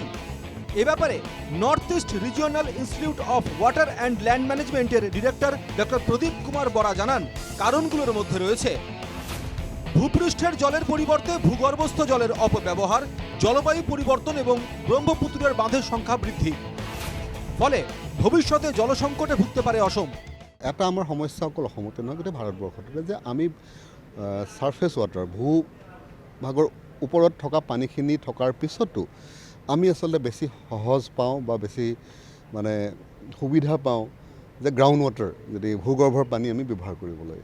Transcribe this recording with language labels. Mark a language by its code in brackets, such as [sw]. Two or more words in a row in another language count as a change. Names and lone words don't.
[bn] এ ব্যাপারে নর্থ ইস্ট রিজিওনাল ইনস্টিটিউট অফ ওয়াটার অ্যান্ড ল্যান্ড ম্যানেজমেন্টের ডিরেক্টর ডক্টর প্রদীপ কুমার বরা জানান, কারণগুলোর মধ্যে রয়েছে ভূপৃষ্ঠের জলের পরিবর্তে ভূগর্ভস্থ জলের অপব্যবহার, জলবায়ু পরিবর্তন এবং ব্রহ্মপুত্রের বাঁধের সংখ্যা বৃদ্ধি। ফলে ভবিষ্যতে জলসংকটে ভুগতে পারে অসম। [as] এটা আমাৰ সমস্যা অকল অসমতে নহয়, গোটেই ভাৰতবৰ্ষতে যে আমি [en] surface water [as] ভূভাগৰ ওপৰত থকা পানীখিনি থকাৰ পিছতো আমি আচলতে বেছি সহজ পাওঁ বা বেছি মানে সুবিধা পাওঁ যে [en] ground water, [as] যদি ভূগৰ্ভৰ পানী আমি ব্যৱহাৰ কৰিবলৈ।